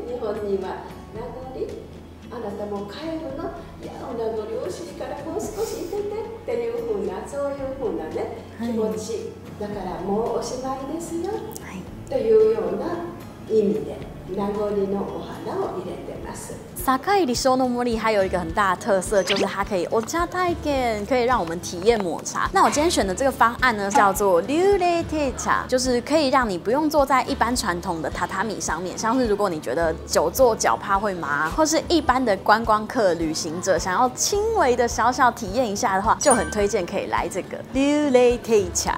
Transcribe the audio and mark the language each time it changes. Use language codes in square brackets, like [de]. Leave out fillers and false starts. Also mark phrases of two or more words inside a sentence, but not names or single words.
[ja] 日本には名残。あなたも帰るの？いや、お名残惜しいからもう少しいててっていう風なそういう風なね、気持ち。だからもうおしまいですよ。というような意味で名残のお花を入れてます。 [zh] 堺理想の森还有一个很大的特色，就是它可以 [ja] お茶体験， [zh] 可以让我们体验抹茶。那我今天选的这个方案呢，叫做流麗テ茶，就是可以让你不用坐在一般传统的榻榻米上面，像是如果你觉得久坐脚怕会麻，或是一般的观光客旅行者想要轻微的小小体验一下的话，就很推荐可以来这个流麗テ茶。